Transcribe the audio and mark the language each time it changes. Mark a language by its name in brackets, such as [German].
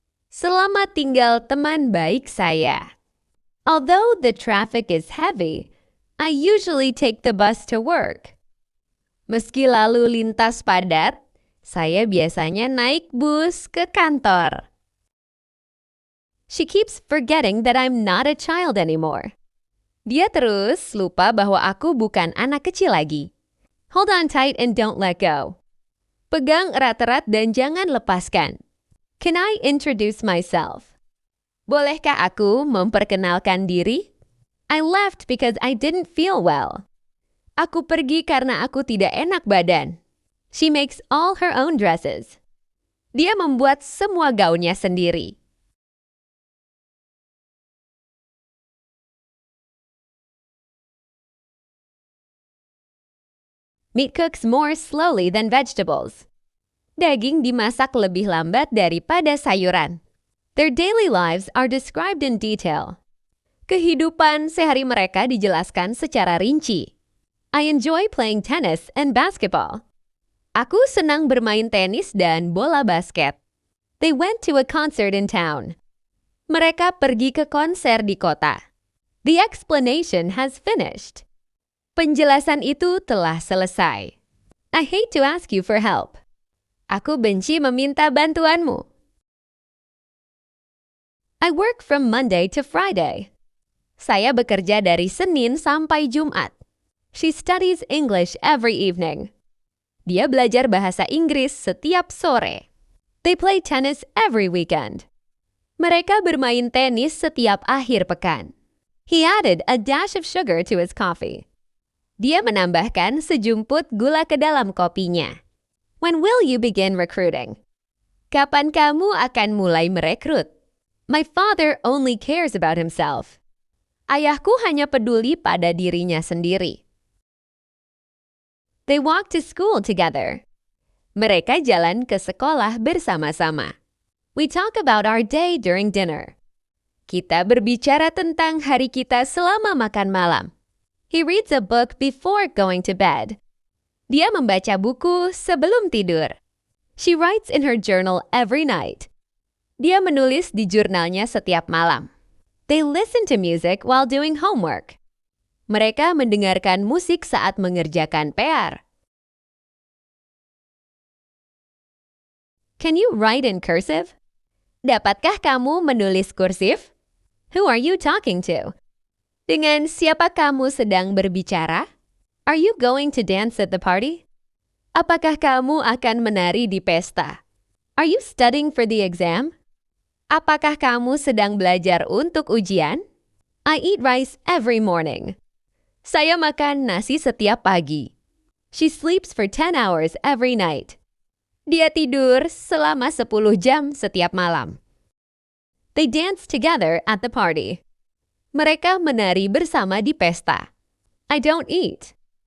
[Indonesian] Selamat tinggal teman baik saya. [English] Although the traffic is heavy, I usually take the bus to work. [Indonesian] Meski lalu lintas padat, saya biasanya naik bus ke kantor. [English] She keeps forgetting that I'm not a child anymore. [Indonesian] Dia terus lupa bahwa aku bukan anak kecil lagi. [English] Hold on tight and don't let go. [Indonesian] Pegang erat-erat dan jangan lepaskan. [English] Can I introduce myself? [Indonesian] Bolehkah aku memperkenalkan diri? [English] I left because I didn't feel well. [Indonesian] Aku pergi karena aku tidak enak badan. [English] She makes all her own dresses. [Indonesian] Dia membuat semua gaunnya sendiri. [English] Meat cooks more slowly than vegetables. [Indonesian] Daging dimasak lebih lambat daripada sayuran. [English] Their daily lives are described in detail. [Indonesian] Kehidupan sehari mereka dijelaskan secara rinci. [English] I enjoy playing tennis and basketball. [Indonesian] Aku senang bermain tenis dan bola basket. [English] They went to a concert in town. [Indonesian] Mereka pergi ke konser di kota. [English] The explanation has finished. [Indonesian] Penjelasan itu telah selesai. [English] I hate to ask you for help. [Indonesian] Aku benci meminta bantuanmu. [English] I work from Monday to Friday. [Indonesian] Saya bekerja dari Senin sampai Jumat. [English] She studies English every evening. [Indonesian] Dia belajar bahasa Inggris setiap sore. [English] They play tennis every weekend. [Indonesian] Mereka bermain tenis setiap akhir pekan. [English] He added a dash of sugar to his coffee. [Indonesian] Dia menambahkan sejumput gula ke dalam kopinya. [English] When will you begin recruiting? [Indonesian] Kapan kamu akan mulai merekrut? [English] My father only cares about himself. [Indonesian] Ayahku hanya peduli pada dirinya sendiri. [English] They walk to school together. [Indonesian] Mereka jalan ke sekolah bersama-sama. [English] We talk about our day during dinner. [Indonesian] Kita berbicara tentang hari kita selama makan malam. [English] He reads a book before going to bed. [Indonesian] Dia membaca buku sebelum tidur. [English] She writes in her journal every night. [Indonesian] Dia menulis di jurnalnya setiap malam. [English] They listen to music while doing homework. [Indonesian] Mereka mendengarkan musik saat mengerjakan PR. [English] Can you write in cursive? [Indonesian] Dapatkah kamu menulis kursif? [English] Who are you talking to? [Indonesian] Dengan siapa kamu sedang berbicara? [English] Are you going to dance at the party? [Indonesian] Apakah kamu akan menari di pesta? [English] Are you studying for the exam? [Indonesian] Apakah kamu sedang belajar untuk ujian? [English] I eat rice every morning. [Indonesian] Saya makan nasi setiap pagi. [English] She sleeps for 10 hours every night. [Indonesian] Dia tidur selama 10 jam setiap malam. [English] They dance together at the party. [Indonesian] Mereka menari bersama di pesta. [English] I don't eat.